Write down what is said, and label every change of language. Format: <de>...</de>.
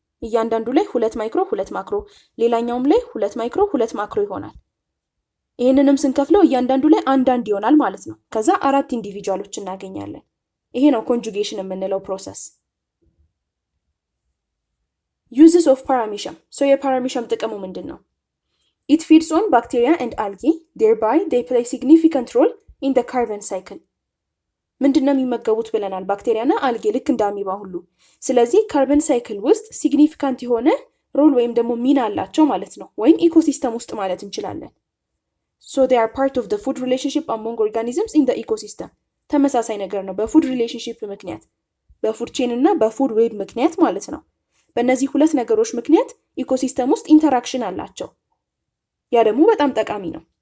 <am>እያንዳንዱ ላይ 2 ማይክሮ 2 ማክሮ፣ ሌላኛውም ላይ 2 ማይክሮ 2 ማክሮ ይሆናል። ይሄንንም ስንከፍለው እያንዳንዱ ላይ አንድ ይሆናል ማለት ነው። ከዛ 4 ኢንዲቪጁዋሎች እናገኛለን። ይሄ ነው ኮንጁጌሽን የምንለው ፕሮሰስ።</am> <en>uses of paramecium።</en> <am>የፓራሚሸም ጥቅሙ ምንድን ነው?</am> <en>it feeds on bacteria and algae, thereby they play significant role in the carbon cycle።</en> <am>ምንድነው የሚመገቡት ብለናል? ባክቴሪያና አልጌ ልክ እንደ አሚባ ሁሉ። ስለዚህ ካርበን ሳይክል ውስጥ ሲግኒፊካንት የሆነ ሮል ወይም ደግሞ ሚና አላቸው ማለት ነው፣ ወይም ኢኮሲስተም ውስጥ ማለት እንችላለን።</am> <en>so they are part of the food relationship among organisms in the ecosystem።</en> <am>ተመሳሳይ ነገር ነው በፉድ ሪሌሽንሺፕ ምክንያት፣ በፉድ ቼን እና በፉድ ዌብ ምክንያት ማለት ነው። በእነዚህ ሁለት ነገሮች ምክንያት ኢኮሲስተም ውስጥ ኢንተራክሽን አላቸው። ያ ደግሞ በጣም ጠቃሚ ነው።</am>